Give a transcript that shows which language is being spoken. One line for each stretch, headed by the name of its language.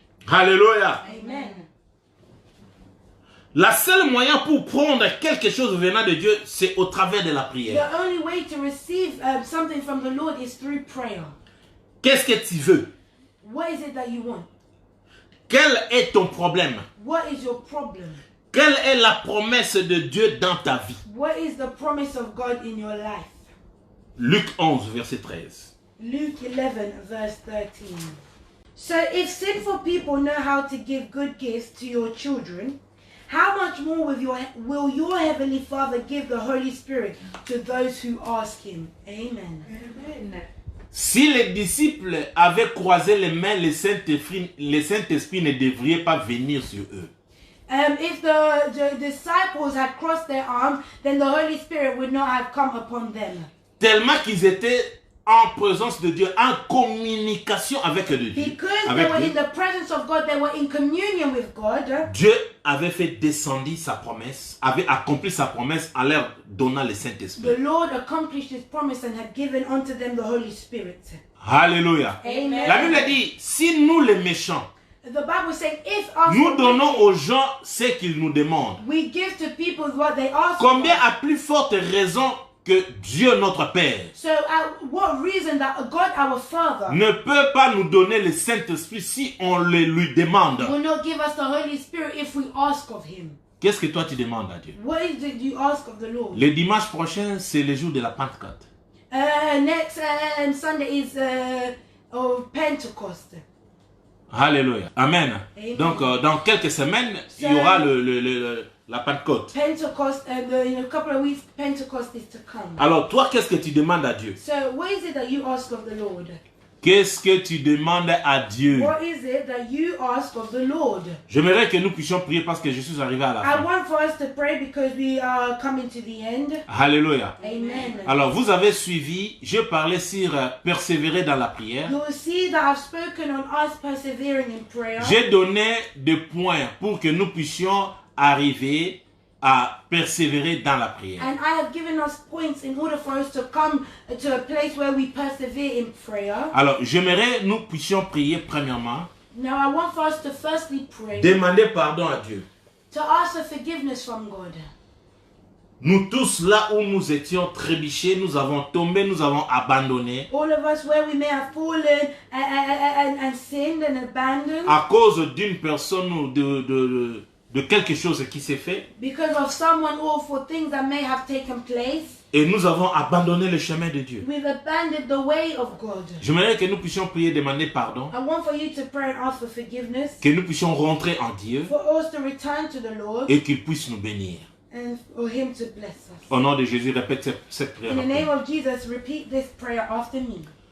French: Alléluia.
English: Amen.
French: La seule moyen pour prendre quelque chose venant de Dieu, c'est au travers de la prière.
English: The only way to receive something from the Lord is through prayer.
French: Qu'est-ce que tu veux?
English: What is it that you want?
French: Quel est ton problème?
English: What is your problem?
French: Quelle est la promesse de Dieu dans ta vie?
English: What is the promise of God in your life?
French: Luc 11, verset 13.
English: Luke 11, verse 13. So if sinful people know how to give good gifts to your children, how much more will your Heavenly Father give the Holy Spirit to those who ask Him? Amen.
French: Si les disciples avaient croisé les mains, le Saint-Esprit ne devrait pas venir sur eux.
English: If the disciples had crossed their arms, then the Holy Spirit would not have come upon them.
French: Tellement qu'ils étaient en présence de Dieu, en communication avec Dieu.
English: Because they were in the presence of God, they were in communion with God.
French: Dieu avait fait descendre sa promesse, avait accompli sa promesse en leur donnant le Saint-Esprit.
English: The Lord accomplished His promise and had given unto them the Holy Spirit.
French: Alléluia.
English: Amen.
French: La Bible dit, si nous les méchants,
English: The Bible says, if us
French: nous donnons aux gens ce qu'ils nous demandent,
English: we give to people what they ask
French: combien
English: for.
French: à plus forte raison que Dieu notre Père
English: So, what reason that God our Father
French: ne peut pas nous donner le Saint-Esprit si on le lui demande?
English: will not give us the Holy Spirit if we ask of Him?
French: Qu'est-ce que toi tu demandes à Dieu?
English: What is it you ask of the Lord?
French: Le dimanche prochain, c'est le jour de la Pentecôte.
English: Next Sunday is of Pentecost.
French: Alléluia. Amen.
English: Amen.
French: Donc, dans quelques semaines, il y aura la Pentecôte.
English: Pentecost, in a couple of weeks, Pentecost is to come.
French: Alors, toi, qu'est-ce que tu demandes à Dieu?
English: So, what is it that you ask of the Lord?
French: Qu'est-ce que tu demandes à Dieu?
English: What is it that you ask of the Lord?
French: J'aimerais que nous puissions prier parce que je suis arrivé à la
English: I
French: fin.
English: want for us to pray because we are coming to the end.
French: Alléluia.
English: Amen.
French: Alors, vous avez suivi, je parlais sur persévérer dans la prière.
English: You will see that I've spoken on us persevering in prayer.
French: J'ai donné des points pour que nous puissions arriver à persévérer dans la prière.
English: And I have given us points in order for us to come to a place where we persevere in prayer.
French: Alors, j'aimerais nous puissions prier premièrement,
English: Now I want for us to firstly pray
French: demander pardon à Dieu.
English: to ask for forgiveness from God.
French: Nous tous, là où nous étions trébuchés, nous avons tombé, nous avons abandonné
English: All of us where we may have fallen and sinned and abandoned
French: à cause d'une personne ou de quelque chose qui s'est fait.
English: because of someone or for things that may have taken place.
French: Et nous avons abandonné le chemin de Dieu.
English: We've abandoned the way of God.
French: J'aimerais que nous puissions prier, demander pardon,
English: I want for you to pray and ask for forgiveness,
French: que nous puissions rentrer en Dieu
English: for us to return to the Lord
French: et qu'il puisse nous bénir.
English: and for Him to bless us.
French: Au nom de Jésus, répète cette prière.
English: In the
French: après.
English: name of Jesus, repeat this prayer after me.